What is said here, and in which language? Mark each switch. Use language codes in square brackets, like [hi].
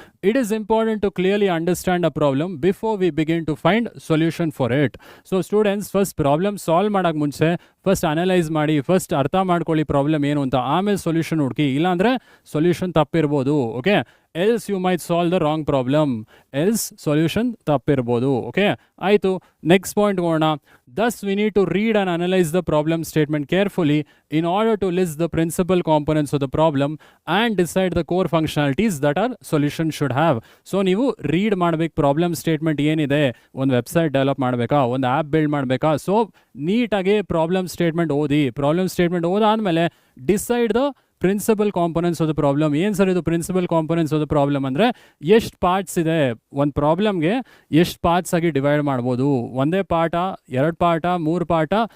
[en] It is important to clearly understand a problem before we begin to find solution for it. [kn] So students first problem solve ಮಾಡೋಕ್ಕೆ ಮುಂಚೆ first analyse ಮಾಡಿ, first ಅರ್ಥ ಮಾಡ್ಕೊಳ್ಳಿ problem ಏನು ಅಂತ, ಆಮೇಲೆ solution ಹುಡುಕಿ. ಇಲ್ಲಾಂದರೆ solution ತಪ್ಪಿರ್ಬೋದು. Okay, [en] else you might solve the wrong problem, [kn] else solution ತಪ್ಪಿರ್ಬೋದು. Okay, ಆಯಿತು, ನೆಕ್ಸ್ಟ್ ಪಾಯಿಂಟ್ ಹೋಗೋಣ. [en] Thus, we need to read and analyze the problem statement carefully in order to list the principal components of the problem and decide the core functionalities that our solution should have. [kn] So, ನೀವು read ಮಾಡಬೇಕು problem statement ಏನಿದೆ, ಒಂದು website develop ಮಾಡಬೇಕಾ, ಒಂದು app build ಮಾಡಬೇಕಾ. So ನೀಟಾಗಿ problem statement ಓದಿ. Problem statement ಓದಾದಮೇಲೆ [en] Decide the principal components of the problem. [kn] ಏನು ಸರ್ ಇದು [en] principal components of the problem [kn] ಅಂದರೆ ಎಷ್ಟು ಪಾರ್ಟ್ಸ್ ಇದೆ, ಒಂದು ಪ್ರಾಬ್ಲಮ್ಗೆ ಎಷ್ಟು ಪಾರ್ಟ್ಸ್ ಆಗಿ ಡಿವೈಡ್ ಮಾಡ್ಬೋದು, ಒಂದೇ ಪಾರ್ಟ, 2 ಪಾರ್ಟ, 3 ಪಾರ್ಟ.